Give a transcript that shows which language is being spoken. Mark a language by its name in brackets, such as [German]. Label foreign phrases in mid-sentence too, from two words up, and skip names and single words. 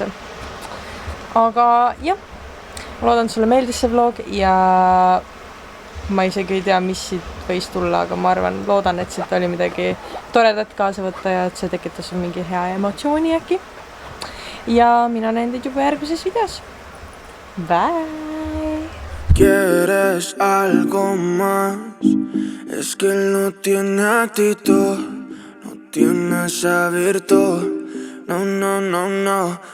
[Estonian] Aga jah, ma loodan, et sulle meeldis see vlog ja ma isegi ei tea, mis siit võis tulla, aga ma arvan, loodan, et siit oli midagi toredat kaasa võtta ja et see tekitas mingi hea emotsiooni äkki. Ja mina näen teid juba järgmises videos. Bye! [Spanish] ¿Quieres algo más? Es que él no tiene actitud, no tiene esa virtud. No, no, no, no.